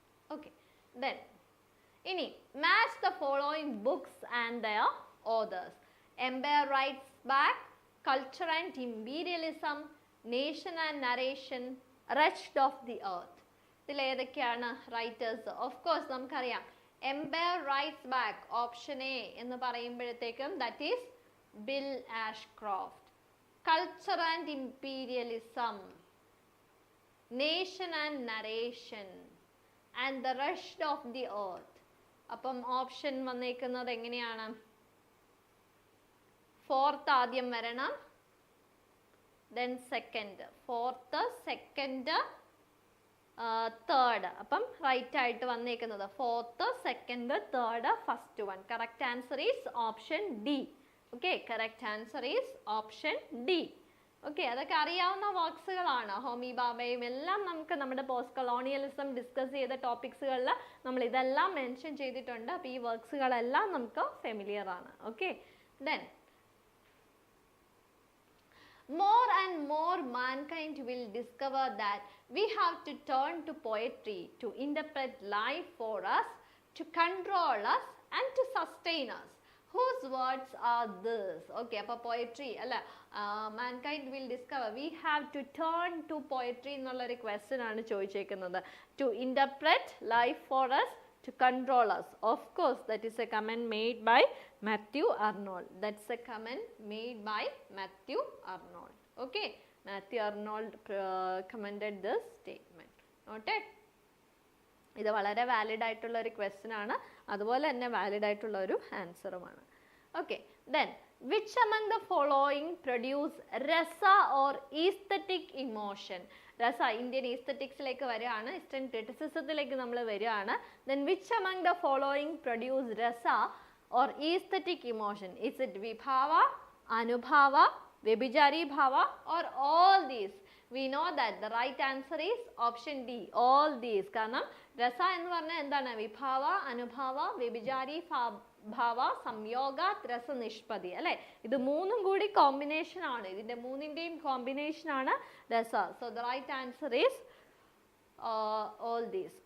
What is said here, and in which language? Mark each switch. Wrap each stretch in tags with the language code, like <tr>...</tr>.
<en>Okay, then match the following books and their authors. Empire Writes Back, Culture and Imperialism, Nation and Narration, Wretched of the Earth.</en> <ml>ഇതിൽ ഏതൊക്കെയാണ് writers?</ml> <en>of course നമുക്കറിയാം empire writes back, option A</en> <ml>എന്ന് പറയുമ്പോഴത്തേക്കും</ml> <en>That is Bill Ashcroft. Culture and imperialism, nation and narration and the rest of the earth.</en> <ml>അപ്പം option വന്നേക്കുന്നത് എങ്ങനെയാണ്?</ml> <en>fourth</en> <ml>ആദ്യം വരണം,</ml> <en>then second, fourth second third.</en> <ml>അപ്പം</ml> <en>right</en> <ml>ആയിട്ട് വന്നേക്കുന്നത്</ml> <en>Fourth second third first one. Correct answer is option D. Okay, correct answer is option D.</en> <ml>Okay, അതൊക്കെ അറിയാവുന്ന വർക്ക്സുകളാണ്. ഹോമി ബാബയും എല്ലാം നമുക്ക് നമ്മുടെ പോസ്റ്റ് കൊളോണിയലിസം ഡിസ്കസ് ചെയ്ത ടോപ്പിക്സുകളിൽ നമ്മൾ ഇതെല്ലാം മെൻഷൻ ചെയ്തിട്ടുണ്ട്. അപ്പോൾ ഈ വർക്ക്സുകളെല്ലാം നമുക്ക് ഫെമിലിയർ ആണ്.</ml> <en>Okay, then more and more mankind will discover that we have to turn to poetry to interpret life for us, to control us and to sustain us. Whose words are this? Okay,</en> <ml>appa poetry alla</ml> <en>mankind will discover we have to turn to poetry</en> <ml>ennulla oru question aanu choichekkunnathu.</ml> <en>To interpret life for us, to control us. Of course, that is a comment made by Matthew Arnold. That's a comment made by Matthew Arnold. Okay, Matthew Arnold commented this statement. Noted?</en> <ml>ഇത് വളരെ valid ആയിട്ടുള്ള ഒരു question ആണ്, അതുപോലെ തന്നെ valid ആയിട്ടുള്ള ഒരു ആൻസറുമാണ്.</ml> <en>Okay, then which among the following produce rasa or aesthetic emotion?</en> <ml>രസ ഇന്ത്യൻ ഈസ്തറ്റിക്സിലേക്ക് വരികയാണ്, ഈസ്റ്റേൺ ക്രിറ്റിസിസത്തിലേക്ക് നമ്മൾ വരികയാണ്.</ml> <en>Then which among the following produce rasa or aesthetic emotion? Is it vibhava, anubhava, vyabhichari bhava or all these? We know that the right answer is option D, all these.</en> <ml>കാരണം രസ എന്ന് പറഞ്ഞാൽ എന്താണ്? വിഭാവ, അനുഭാവ, വ്യഭിചാരി, ഭാവ, സംയോഗ, രസ, നിഷ്പതി അല്ലെ? ഇത് മൂന്നും കൂടി കോമ്പിനേഷൻ ആണ്. ഇതിന്റെ മൂന്നിന്റെയും കോമ്പിനേഷൻ ആണ് രസ.</ml> <en>So the right answer is all these.</en>